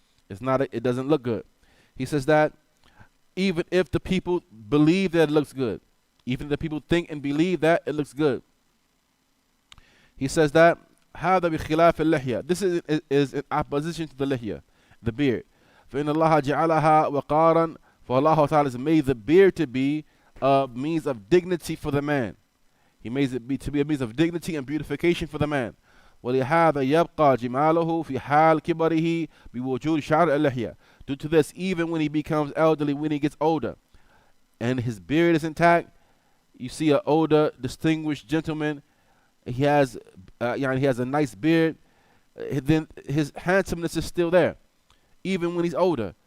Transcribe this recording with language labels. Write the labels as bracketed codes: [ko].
[en] It doesn't look good. He says that even if the people believe that it looks good, even if the people think and believe that it looks good, he says that [ar] هذا بخلاف اللحية. [en] This is in opposition to the lihya, the beard. [ar] فإن الله جعلها وقارا, [en] for Allah Ta'ala has made the beard to be a means of dignity for the man. He made it to be a means of dignity and beautification for the man. [ar] ولهذا يبقى جماله في حال كبره بوجود شعر اللحية. [en] Due to this, even when he becomes elderly, when he gets older, and his beard is intact, you see an older, distinguished gentleman. He has a nice beard. Then his handsomeness is still there, even when he's older.